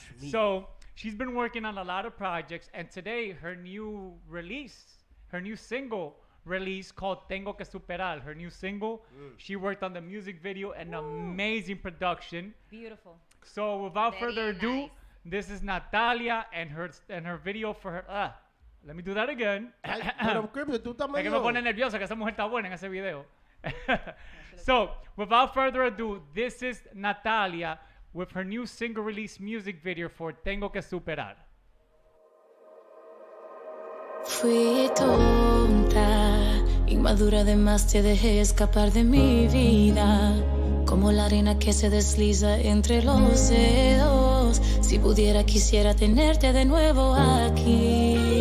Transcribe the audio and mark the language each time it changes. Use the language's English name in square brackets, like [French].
[English] So she's been working on a lot of projects, and today her new single release called Tengo que Superar. Her new single. She worked on the music video and amazing production. Beautiful. So without further ado, this is Natalia and her video for her. Let me do that again. [Spanish] Pero Crypto, tú estás Es que me pone nerviosa que esa mujer está buena en ese video. [English] So, without further ado, this is Natalia with her new single release music video for Tengo que Superar. [Spanish] Fui tonta, inmadura además te dejé escapar de mi vida, como la arena que se desliza entre los dedos. Si pudiera quisiera tenerte de nuevo aquí.